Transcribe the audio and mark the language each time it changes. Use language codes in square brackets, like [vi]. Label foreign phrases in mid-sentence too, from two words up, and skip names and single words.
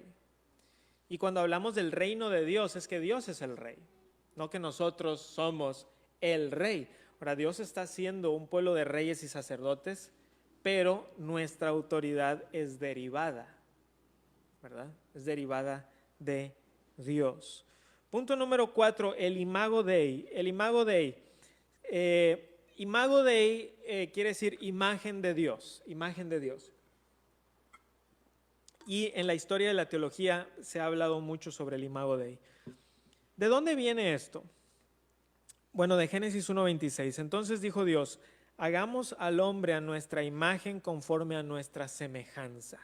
[es] Y cuando hablamos del reino de Dios, es que Dios es el rey, no que nosotros somos el rey. Ahora, Dios está haciendo un pueblo de reyes y sacerdotes, pero nuestra autoridad es derivada, ¿verdad? Es derivada de Dios. Punto número 4, el [la] imago Dei. [es] El [la] imago Dei. Imago Dei [es] quiere decir imagen de Dios, imagen de Dios. Y en la historia de la teología se ha hablado mucho sobre el [la] imago Dei. [es] ¿De dónde viene esto? Bueno, de Génesis 1:26. Entonces dijo Dios, hagamos al hombre a nuestra imagen conforme a nuestra semejanza.